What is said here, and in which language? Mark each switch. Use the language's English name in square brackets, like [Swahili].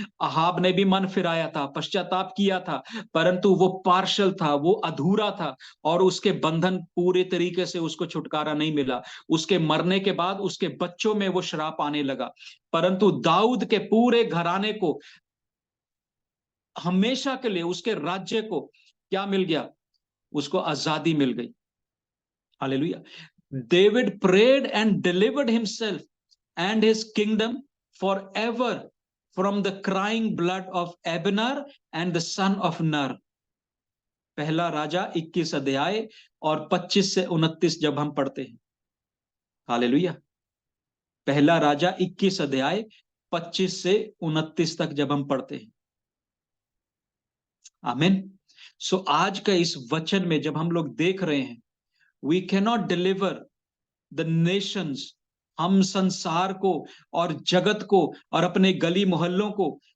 [Hindi] Ahab ने भी मन फिराया था, पश्चाताप किया था, परंतु वो पार्शल था, वो अधूरा था, और उसके बंधन पूरे तरीके से उसको छुटकारा नहीं मिला। उसके मरने के बाद उसके बच्चों में वो श्राप आने लगा, परंतु दाऊद के पूरे घराने को हमेशा के लिए, उसके राज्य को क्या मिल गया? उसको आजादी मिल गई। Hallelujah. [English] David prayed and delivered himself and his kingdom forever from the crying blood of Abner and the son of Ner. [Hindi] पहला राजा 21 अध्याय और 25 से 29 जब हम पढ़ते हैं। हालेलुया। पहला राजा 21 अध्याय 25 से 29 तक जब हम पढ़ते हैं। आमीन। सो आज का इस वचन में जब हम लोग देख रहे हैं, [English] we cannot deliver the nations, [Hindi] हम संसार को और जगत को और अपने गली मोहल्लों को